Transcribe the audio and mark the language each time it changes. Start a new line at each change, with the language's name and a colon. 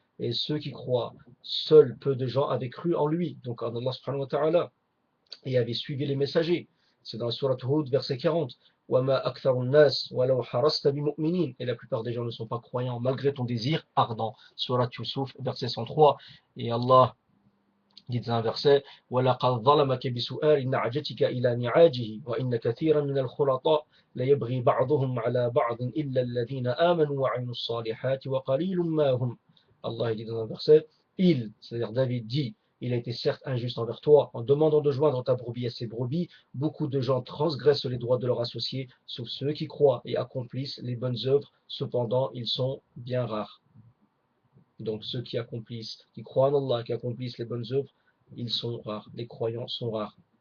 French: Et ceux qui croient, seuls peu de gens avaient cru en lui, donc en Allah subhanahu wa ta'ala, et avaient suivi les messagers. C'est dans la sourate Hud, verset 40.
Arabic: وَمَا أَكْثَرُ النَّاسِ وَلَوْ حَرَصْتَ بِمُؤْمِنِينَ.
French: Et la plupart des gens ne sont pas croyants, malgré ton désir ardent. Sourate Yusuf, verset 103. Et Allah dit dans un verset
Arabic: وَلَقَدْ ظَلَمَكَ بِسُؤَالِ نَعْجَتِكَ إِلَى نِعَاجِهِ وَإِنَّ كَثِيرًا مِنَ الْخُلَطَاءِ لَيَبْغِي بَعْضُهُمْ عَلَى بَعْضٍ إِلَّا الَّذِينَ آمَنُوا وَعَمِلُوا الصَّالِحَاتِ وَقَلِيلٌ مَا هُمْ.
French: Allah dit dans un verset, c'est-à-dire David dit, il a été certes injuste envers toi en demandant de joindre ta brebis à ses brebis. Beaucoup de gens transgressent les droits de leurs associés, sauf ceux qui croient et accomplissent les bonnes œuvres. Cependant, ils sont bien rares. Donc ceux qui croient en Allah, qui accomplissent les bonnes œuvres, ils sont rares. Les croyants sont rares.